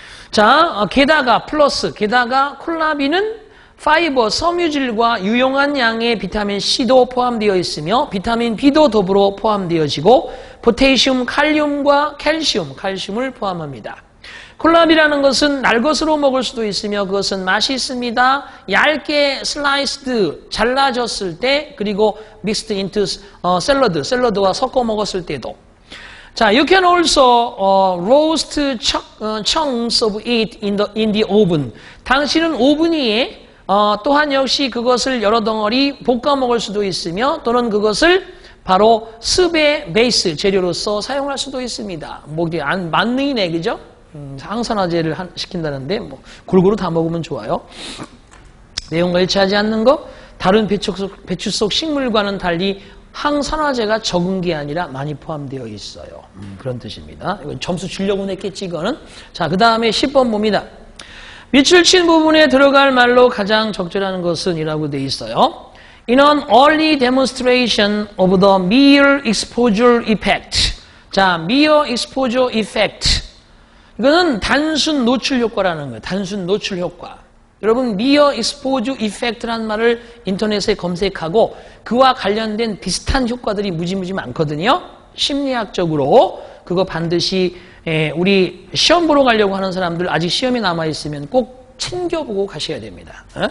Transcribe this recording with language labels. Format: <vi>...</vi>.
<ko>자, 게다가 콜라비는 파이버, 섬유질과 유용한 양의 비타민 C도 포함되어 있으며 비타민 B도 더불어 포함되어지고 포테시움, 칼륨과 칼슘을 포함합니다. 콜라비라는 것은 날것으로 먹을 수도 있으며 그것은 맛이 있습니다. 얇게 슬라이스드, 잘라졌을 때 그리고 믹스드 인투 샐러드와 섞어 먹었을 때도.</ko> <en>자, you can also roast chunks of it in the oven.</en> <ko>당신은 오븐 위에 또한 역시 그것을 여러 덩어리 볶아 먹을 수도 있으며 또는 그것을 바로 습의 베이스 재료로서 사용할 수도 있습니다. 뭐 만능이네, 그죠? 항산화제를 시킨다는데 뭐 골고루 다 먹으면 좋아요. 내용과 일치하지 않는 거, 다른 배추 속 식물과는 달리 항산화제가 적은 게 아니라 많이 포함되어 있어요. 그런 뜻입니다. 이건 점수 주려고 냈겠지, 이거는. 자, 그 다음에 10번 봅니다. 밑줄 친 부분에 들어갈 말로 가장 적절한 것은 이라고 돼 있어요.</ko> <en>In an early demonstration of the mere exposure effect. 자, mere exposure effect.</en> <ko>이거는 단순 노출 효과라는 거예요. 단순 노출 효과. 여러분,</ko> <en>mere exposure effect</en> <ko>라는 말을 인터넷에 검색하고 그와 관련된 비슷한 효과들이 무지무지 많거든요. 심리학적으로 그거 반드시 우리 시험 보러 가려고 하는 사람들 아직 시험이 남아있으면 꼭 챙겨보고 가셔야 됩니다.</ko>